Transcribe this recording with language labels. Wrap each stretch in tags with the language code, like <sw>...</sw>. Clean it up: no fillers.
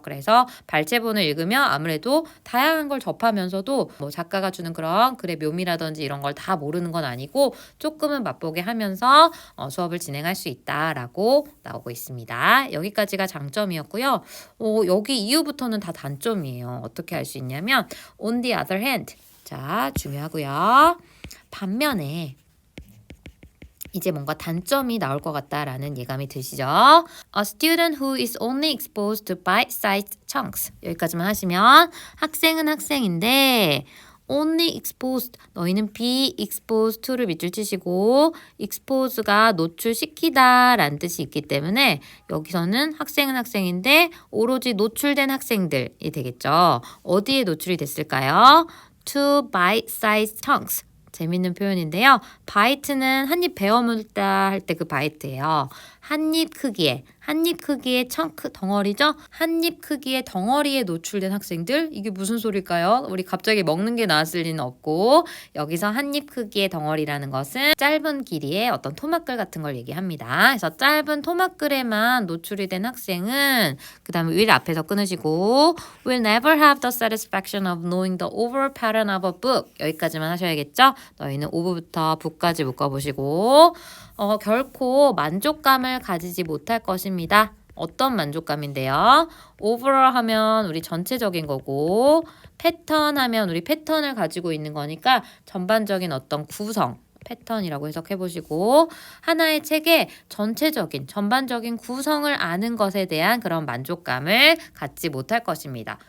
<ko>그래서 발췌본을 읽으면 아무래도 다양한 걸 접하면서도 뭐 작가가 주는 그런 글의 묘미라든지 이런 걸 다 모르는 건 아니고 조금은 맛보게 하면서 수업을 진행할 수 있다라고 나오고 있습니다. 여기까지가 장점이었고요. 여기 이후부터는 다 단점이에요. 어떻게 할 수 있냐면</ko> <en>on the other hand,</en> <ko>자 중요하고요. 반면에 이제 뭔가 단점이 나올 것 같다라는 예감이 드시죠?</ko> <en>A student who is only exposed to bite-sized chunks.</en> <ko>여기까지만 하시면 학생은 학생인데 only exposed, 너희는 be exposed to를 밑줄 치시고 expose가 노출시키다 라는 뜻이 있기 때문에 여기서는 학생은 학생인데 오로지 노출된 학생들이 되겠죠. 어디에 노출이 됐을까요?</ko> <en>To bite-sized chunks.</en> <ko>재밌는 표현인데요. bite는 한 입 베어 물다 할 때 그 bite예요. 한 입 크기의 청크 덩어리죠? 한 입 크기의 덩어리에 노출된 학생들 이게 무슨 소릴까요? 우리 갑자기 먹는 게 나왔을 리는 없고 여기서 한 입 크기의 덩어리라는 것은 짧은 길이의 어떤 토막글 같은 걸 얘기합니다. 그래서 짧은 토막글에만 노출이 된 학생은 그 다음에 will 앞에서 끊으시고</ko> <en>will never have the satisfaction of knowing the overall pattern of a book</en> <ko>여기까지만 하셔야겠죠? 너희는 ove부터 book까지 묶어보시고 결코 만족감을 가지지 못할 것입니다. 어떤 만족감인데요? overall 하면 우리 전체적인 거고 패턴 하면 우리 패턴을 가지고 있는 거니까 전반적인 어떤 구성 패턴이라고 해석해 보시고 하나의 책의 전체적인 전반적인 구성을 아는 것에 대한 그런 만족감을 갖지 못할 것입니다.</ko>